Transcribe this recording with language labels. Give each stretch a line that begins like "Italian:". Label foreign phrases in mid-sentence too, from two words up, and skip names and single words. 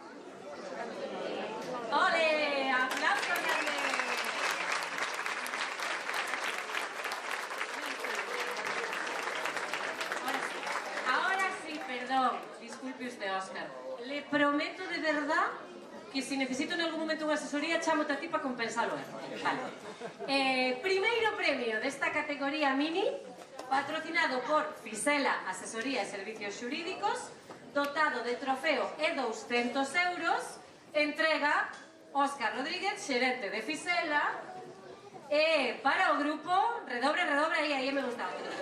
Spanish: ¡Ole! ¡Aplausos grande! Ahora sí, perdón. Disculpe usted, Óscar. Le prometo de verdad que si necesito en algún momento
Galician: unha asesoría, chamo a ti para compensar o erro.
Spanish: Vale.
Galician: Primeiro premio desta categoría mini, patrocinado por Fisela Asesoría e Servicios Xurídicos, dotado de trofeo e 200 euros, entrega Óscar Rodríguez, xerente de Fisela, e para o grupo, redobre, aí me gustaba.